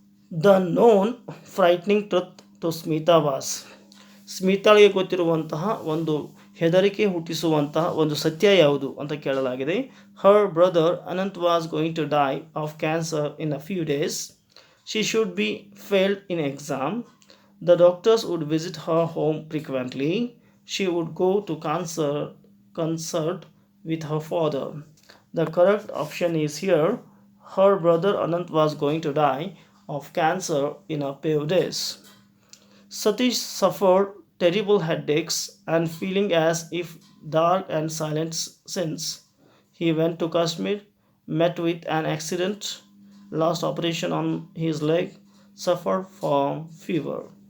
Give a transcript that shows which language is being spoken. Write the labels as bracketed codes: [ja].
[en] The known frightening truth to Smita was. [kn] ಸ್ಮಿತಾಳಿಗೆ ಗೊತ್ತಿರುವಂತಹ ಒಂದು ಹೆದರಿಕೆ ಹುಟ್ಟಿಸುವಂತಹ ಒಂದು ಸತ್ಯ ಯಾವುದು ಅಂತ ಕೇಳಲಾಗಿದೆ. [en] Her brother Anant was going to die of cancer in a few days. She should be failed in exam. The doctors would visit her home frequently. She would go to concert with her father. The correct option is here. Her brother Anant was going to die of cancer in a few days. Satish suffered terrible headaches and feeling as if dark and silent since he went to Kashmir, met with an accident, lost operation on his leg, suffered from fever.